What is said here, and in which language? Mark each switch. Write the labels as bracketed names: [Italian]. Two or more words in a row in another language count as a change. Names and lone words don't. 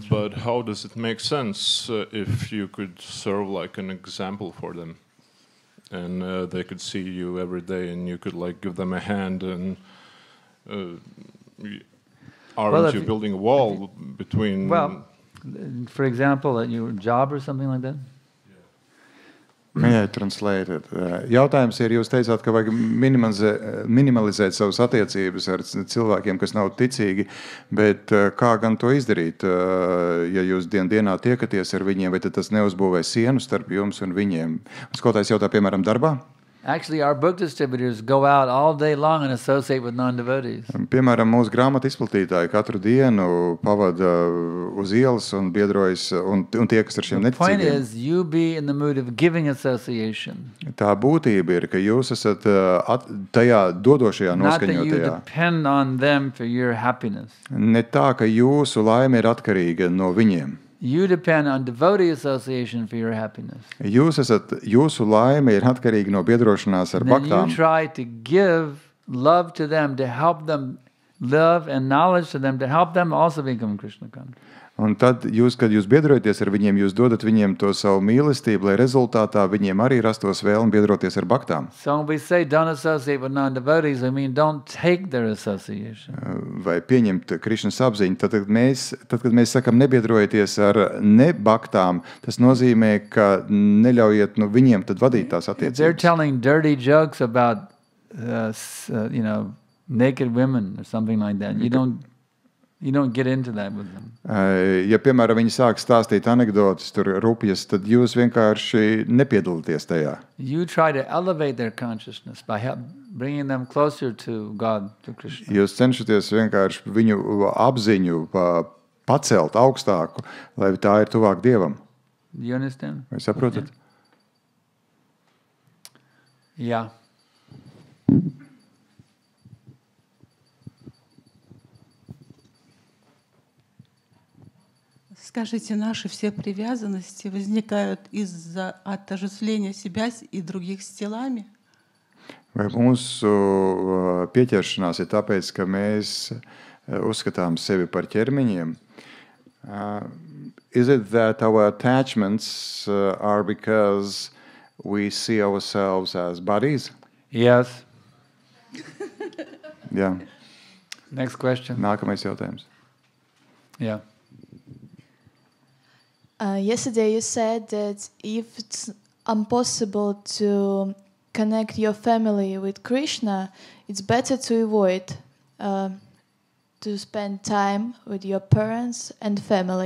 [English] But how does it make sense if you could serve like an example for them, and they could see you every day, and you could like give them a hand, and aren't you building a wall between? Well, for example, at your job or something like that? May I translate it? [Latvian] Jautājums ir, jūs teicāt, ka vajag minimalizēt savas attiecības ar cilvēkiem, kas nav ticīgi, bet kā gan to izdarīt? Ja jūs dienā tiekaties ar viņiem, vai tad tas neuzbūvē sienu starp jums un viņiem? Skotājs jautā, piemēram, darbā? [English] Actually, our book distributors go out all day long and associate with non-devotees. [Latvian] Piemēram, mūsu grāmatu izplatītāji katru dienu pavada uz ielas un biedrojas un tie, kas ar šiem [English] The point [Latvian] neticīgiem. [English] is, you be in the mood of giving association. [Latvian] Tā būtība ir, ka jūs esat tajā dodošajā [English] Not that you [Latvian] noskaņotajā. [English] depend on them for your happiness. [Latvian] Ne tā, ka jūsu laime ir atkarīga no viņiem. [English] You depend on devotee association for your happiness. [Latvian] Jūsu laime ir atkarīga no biedrošanās ar [English] And then [Latvian] baktām. [English] you try to give love to them, to help them, love and knowledge to them, to help them also become Krishna conscious. [Latvian] Un tad, kad jūs biedrojaties ar viņiem, jūs dodat viņiem to savu mīlestību, lai rezultātā viņiem arī rastos vēlme biedroties ar baktām. [English] So when we say don't associate with non-devotees, I mean don't take their association. [Latvian] Vai pieņemt Krišnas apziņu, tad, kad mēs sakam nebiedrojieties ar nebaktām, tas nozīmē, ka neļaujiet viņiem tad vadīt tās [English] If they're [Latvian] attiecības. [English] telling dirty jokes about, naked women or something like that, you don't get into that with them. [Latvian] Ja, piemēram, viņi sāk stāstīt anekdotas, tur rupjas, tad jūs vienkārši nepiedalāties tajā. [English] You try to elevate their consciousness by bringing them closer to God, to Krishna. [Latvian] Jūs cenšaties vienkārši viņu apziņu pacelt augstāku, lai tā ir tuvāk Dievam. [English] Do you understand? [Latvian] Vai saprotat? [English] Yeah. [Russian] Скажите, наши все привязанности возникают из-за отождествления себя и других с телами? [Latvian] Vai mūsu pieķeršanās ir tāpēc, ka mēs uzskatām sevi par ķermeņiem? [English] Is it that our attachments are because we see ourselves as bodies? Yes. [Latvian] Jā. [English] Next question. [Latvian] Nākamais jautājums. [English] Yeah. Yesterday you said that if it's impossible to connect your family with Krishna, it's better to avoid to spend time with your parents and family.